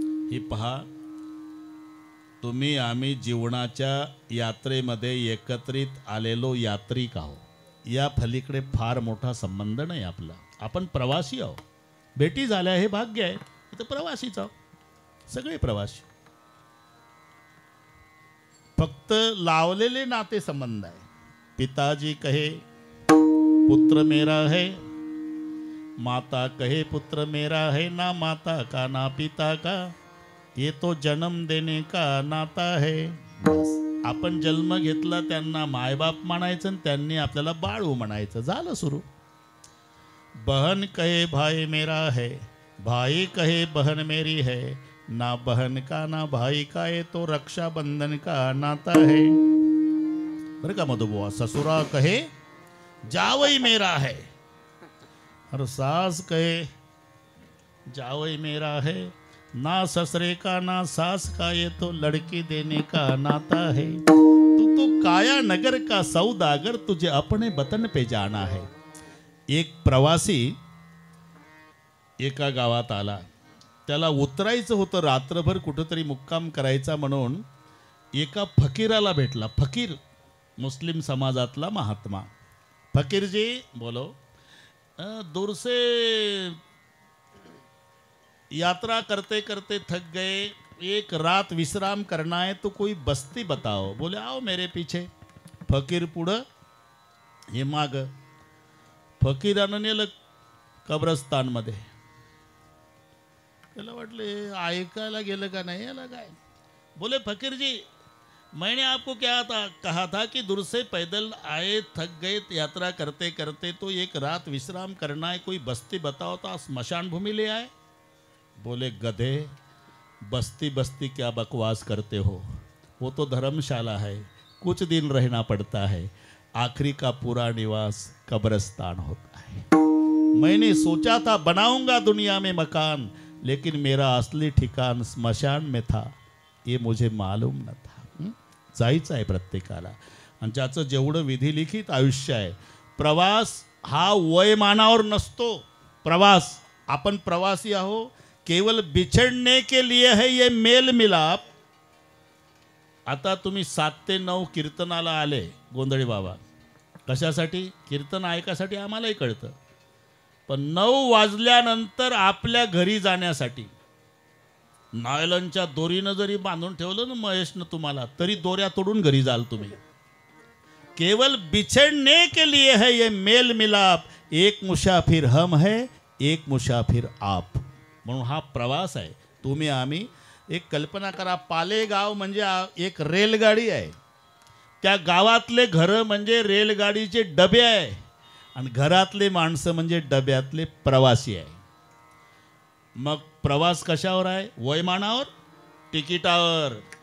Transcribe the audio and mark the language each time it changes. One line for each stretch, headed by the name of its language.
Marathi: हे पहा, तुम्ही आम्ही जीवनाच्या यात्रेमध्ये एकत्रित आलेलो यात्रिक आहो. या फलीकडे फार मोठा संबंध नाही आपला. आपण प्रवासी आहो. भेटी झाल्या हे भाग्य आहे. इथं प्रवासीच आहो, सगळे प्रवासी. फक्त लावलेले नाते संबंध आहे.
Hindi: पिताजी कहे पुत्र मेरा है, माता कहे पुत्र मेरा है, ना माता का ना पिता का, ये तो जन्म देने का नाता है.
Marathi: बस आपण जन्म घेतला, त्यांना मायबाप म्हणायचं आणि त्यांनी आपल्याला बाळू म्हणायचं, झालं सुरू.
Hindi: बहन कहे भाई मेरा है, भाई कहे बहन मेरी है, ना बहन का ना भाई का, ये तो रक्षाबंधन का नाता है.
Marathi: बरं का
Hindi: मधुबुआ. ससुरा कहे जावई मेरा है, और सास कहे जावई मेरा है, ना ससरे का ना सास का, ये तो लड़की देने का नाता है. तू तो काया नगर का सौदागर, तुझे अपने वतन पे जाना है.
Marathi: एक प्रवासी एका गावात आला. त्याला उतरायचं होतं, रात्रभर कुठंतरी मुक्काम करायचा म्हणून एका फकीराला भेटला. फकीर, मुस्लिम समाजातला महात्मा.
Hindi: फकीर जी बोलो, दूर से यात्रा करते करते थक गए, एक रात विश्राम करना है, तो कोई बस्ती बताओ. बोले आओ मेरे पीछे. फकीर
Marathi: पुढं, हे माग. फकीरानं नेलं कब्रस्तानमध्ये. त्याला वाटले ऐकायला गेलं का नाही, याला काय.
Hindi: बोले फकीर जी, मैंने आपको क्या कहा था कि दूर से पैदल आए, थक गए यात्रा करते करते, तो एक रात विश्राम करना है, कोई बस्ती बताओ. तो स्मशान भूमि ले आए. बोले गधे, बस्ती बस्ती क्या बकवास करते हो, वो तो धर्मशाला है, कुछ दिन रहना पड़ता है, आखिरी का पूरा निवास कब्रिस्तान होता है. मैंने सोचा था बनाऊंगा दुनिया में मकान, लेकिन मेरा असली ठिकाण स्मशान में था, ये मुझे मालूम न था.
Marathi: जायचं आहे प्रत्येकाला. आणि ज्याचं जेवढं विधिलिखित आयुष्य आहे, प्रवास हा वयमानावर नसतो. प्रवास, आपण प्रवासी आहो,
Hindi: केवल बिछड़ने के लिए है ये मेल मिलाप.
Marathi: आता तुम्ही 7 ते 9 कीर्तनाला आले गोंधळी बाबा, कशासाठी? कीर्तन ऐकासाठी आम्हालाही कळतं. पण 9 वाजल्यानंतर आपल्या घरी जाण्यासाठी नायलनच्या दोरीनं जरी बांधून ठेवलं ना महेशनं तुम्हाला, तरी दोऱ्या तोडून घरी जाल तुम्ही.
Hindi: केवल बिछड़ने के लिए है ये मेल मिलाप, एक मुसाफिर हम है, एक मुसाफिर आप.
Marathi: म्हणून हा प्रवास आहे. तुम्ही आम्ही एक कल्पना करा, पालेगाव म्हणजे एक रेलगाडी आहे. त्या गावातले घरं म्हणजे रेलगाडीचे डबे आहे आणि घरातले माणसं म्हणजे डब्यातले प्रवासी आहे. मग प्रवास कशावर आहे? वैमानावर, तिकिटावर.